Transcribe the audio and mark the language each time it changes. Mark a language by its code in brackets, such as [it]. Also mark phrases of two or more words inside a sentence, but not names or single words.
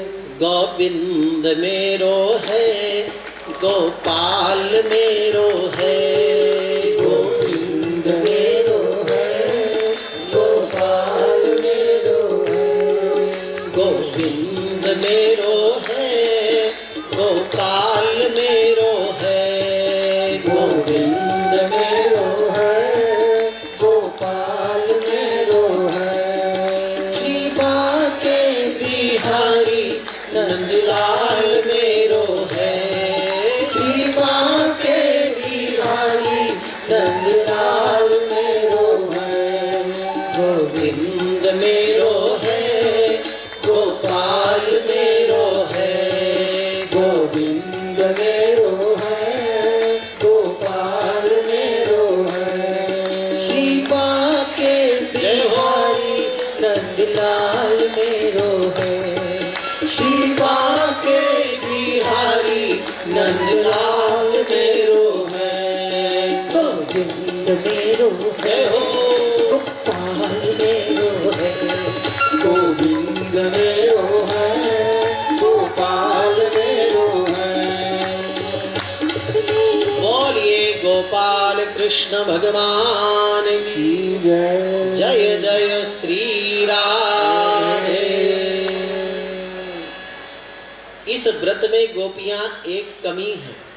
[bra] गोविंद मेरो है, गोपाल मेरो है, गोविंद मेरो है, गोपाल मेरो है, गोविंद मेरो है, गोपाल मेरो है, गोविंद मेरो है, गोपाल मेरो है। श्री बाके बिहारी नंदलाल मेरो है, श्री बाके बिहारी नंदलाल मेरो है, गोविंद मेरो है, गोपाल मेरो है, गोविंद मेरो है, गोपाल मेरो है। श्री बाके बिहारी नंदलाल मेरो है, श्री बाके बिहारी नंदलाल मेरो है, गोविंद मेरो है, गोपाल मेरो है, गोविंद मेरो है, गोपाल मेरो है। [hi] बोलिए गोपाल कृष्ण भगवान की जय, जय जय श्री राधे। इस व्रत में गोपियां एक कमी है।